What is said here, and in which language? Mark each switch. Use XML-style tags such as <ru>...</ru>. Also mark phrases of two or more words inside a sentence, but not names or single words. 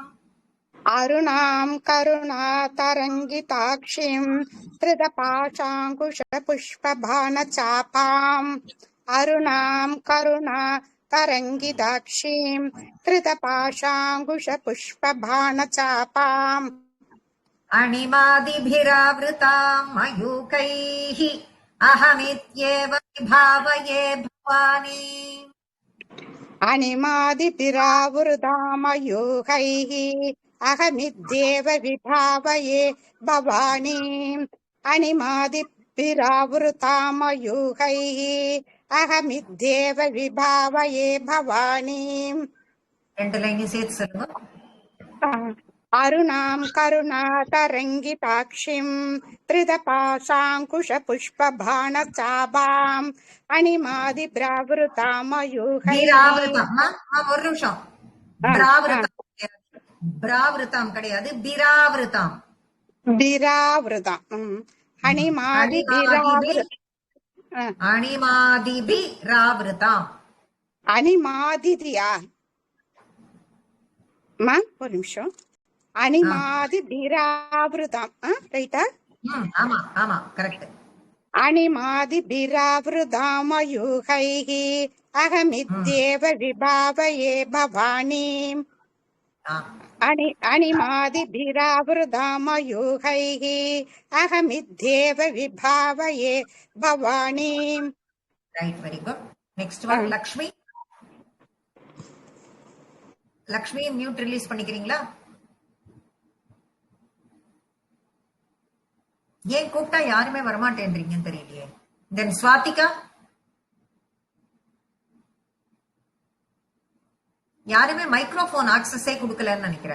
<sa>अरुणाम् करुणा तरङ्गिताक्षीम् धृतपाशाङ्कुश पुष्पबाण चापाम्. अरुणाम् करुणा तरङ्गिताक्षीम् धृतपाशाङ्कुश पुष्पबाण चापाम्. अणिमादिभिरावृताम् मयूखैः. अहमित्येव विभावये भवानी अनिमादिभिरावृतामयूखैः अहमित्येव विभावये भवानीम् अनिमादिभिरावृतामयूखैः अहमित्येव विभावये भवानीम्</sa> <ta>ரெண்டு லைனையும் சேர்த்து சொல்லுங்க.</ta> <sa>अरुणाम् करुणातरङ्गिताक्षिम् त्रिदपाशाङ्कुशपुष्पबाणचापाम् अणिमादिभ्रावृतामयूखैः</sa> <ta>பீராவிருத்தம். ஒரு நிமிஷம். பிராவிருத்தம் கிடையாது. பிராவிருத்தம் கிடையாது, பிராவிருத்தம். விராவிருதம் அணிமாதிபிராவிருத்தம். அணிமாதிதியா ஒரு நிமிஷம். அணிமாதிபிராவிருதம் ரைட்டா? ஆமா ஆமா கரெக்ட்.</ta> <sa>अणिमादिभिरावृतामयूखैः अहमित्येव विभावये भवानीम् अणिमादिभिरावृतामयूखैः अहमित्येव विभावये भवानीम्</sa> <en>right, very good. next one</en> <ta>லக்ஷ்மி. லக்ஷ்மி</ta> <en>mute release</en> <ta>பண்ணிக்கிறீங்களா? ஏன் கூப்பிட்டா யாருமே வரமாட்டேன்றீங்கன்னு தெரியலையே. தென் ஸ்வாதிகா. யாருமே</ta> <en>microphone access</en> <ta>கொடுக்கலன்னு நினைக்கிறேன்.</ta>